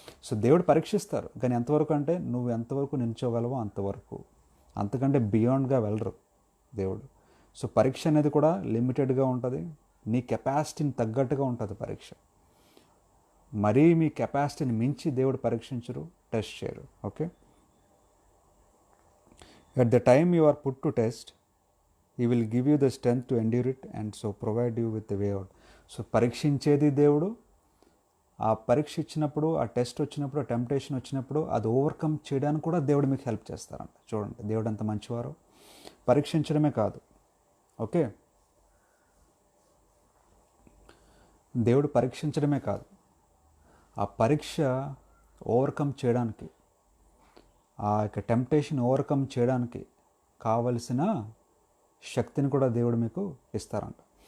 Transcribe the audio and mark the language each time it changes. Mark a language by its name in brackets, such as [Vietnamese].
[Telugu] So దేవుడు పరీక్షిస్తారు, కానీ ఎంతవరకు అంటే నువ్వు ఎంతవరకు నిల్చోగలవో అంతవరకు, అంతకంటే బియాండ్గా వెళ్ళరు దేవుడు. సో పరీక్ష అనేది కూడా లిమిటెడ్గా ఉంటుంది, నీ కెపాసిటీని తగ్గట్టుగా ఉంటుంది పరీక్ష. మరీ మీ కెపాసిటీని మించి దేవుడు పరీక్షించరు, టెస్ట్ చేయరు. [English] Okay, at the time you are put to test, He will give you the strength to endure it and so provide you with the way out. [Telugu] So పరీక్షించేది దేవుడు. ఆ పరీక్ష ఇచ్చినప్పుడు, ఆ టెస్ట్ వచ్చినప్పుడు, ఆ టెంప్టేషన్ వచ్చినప్పుడు అది ఓవర్కమ్ చేయడానికి కూడా దేవుడు మీకు హెల్ప్ చేస్తారంట. చూడండి, దేవుడు అంత మంచివారు. పరీక్షించడమే కాదు, ఓకే, దేవుడు పరీక్షించడమే కాదు, ఆ పరీక్ష ఓవర్కమ్ చేయడానికి, ఆ యొక్క టెంప్టేషన్ ఓవర్కమ్ చేయడానికి కావలసిన శక్తిని కూడా దేవుడు మీకు ఇస్తారంట.